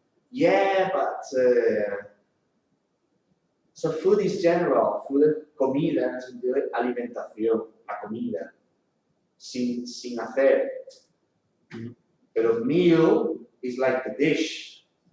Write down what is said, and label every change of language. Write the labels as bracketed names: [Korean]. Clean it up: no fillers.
[English] Yeah, but so food is general. [Spanish] Food, comida, es alimentación, la comida, sin hacer. Pero [English] meal is like the dish.